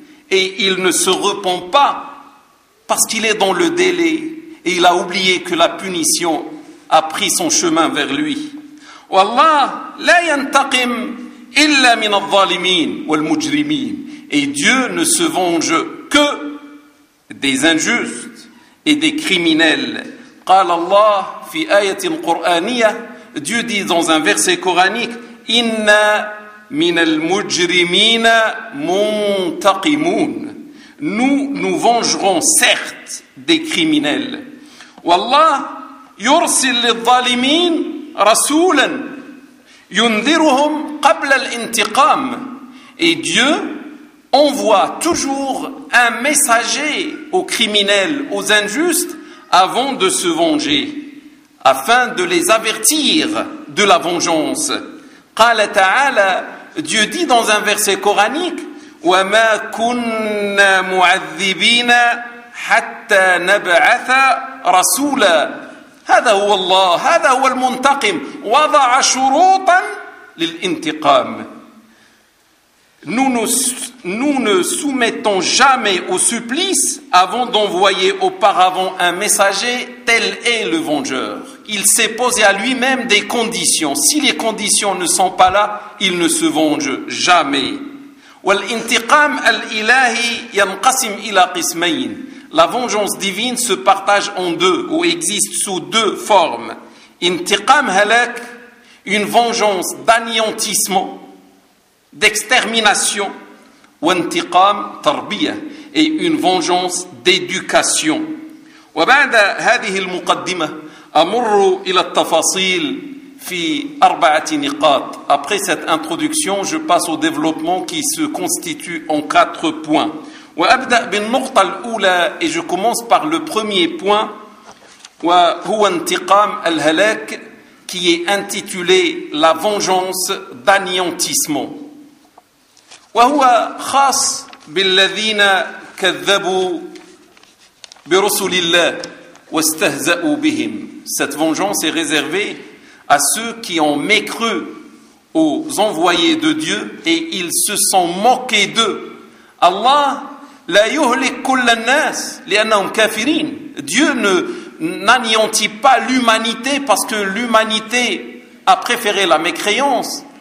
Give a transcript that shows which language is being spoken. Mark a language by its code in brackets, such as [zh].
[fr] Et il ne se repent pas, parce qu'il est dans le délai, et il a oublié que la punition a pris son chemin vers lui. [ar] Wallah, la yantaqim. إلا من الظالمين والمجرمين. [fr] Et Dieu ne se venge que des injustes et des criminels. [ar] قال الله في آية قرآنية. [fr] Dieu dit dans un verset coranique, [ar] إنا من المجرمين منتقمون. [fr] Nous nous vengerons certes des criminels. [ar] والله يرسل للظالمين رسولا ينذرهم قبل الانتقام. [fr] Et Dieu envoie toujours un messager aux criminels, aux injustes, avant de se venger, afin de les avertir de la vengeance. [ar] قال تعالى, [fr] Dieu dit dans un verset coranique, [ar] وما كنا معذبين حتى نبعث رسولا. هذا هو الله, هذا هو المنتقم, وضع شروطا للانتقام. [fr] Nous ne soumettons jamais au supplice avant d'envoyer auparavant un messager. Tel est le vengeur. Il s'est posé à lui-même des conditions. Si les conditions ne sont pas là, il ne se venge jamais. [ar] والانتقام الالهي ينقسم الى قسمين. [fr] La vengeance divine se partage en deux ou existe sous deux formes. [ar] Intiqam halak, [fr] une vengeance d'anéantissement, d'extermination, ou [ar] intiqam tarbiya, [fr] et une vengeance d'éducation. [ar] وبعد هذه المقدمة أمر إلى التفاصيل في أربعة نقاط. [fr] Après cette introduction, je passe au développement qui se constitue en quatre points. [ar] وأبدأ بالنقطة الأولى, [fr] et je commence par le premier point, [ar] وهو انتقام الهلاك, [fr] qui est intitulé la vengeance d'anéantissement. [ar] وهو خاص بالذين كذبوا برسول الله واستهزأوا بهم. [fr] Cette vengeance est réservée à ceux qui ont mécru aux envoyés de Dieu et ils se sont moqués d'eux. [ar] Allah la yuhlik kull an-nas li'annahum kafirin. [fr] Dieu n'anéantit pas l'humanité parce que l'humanité a préféré la mécréance.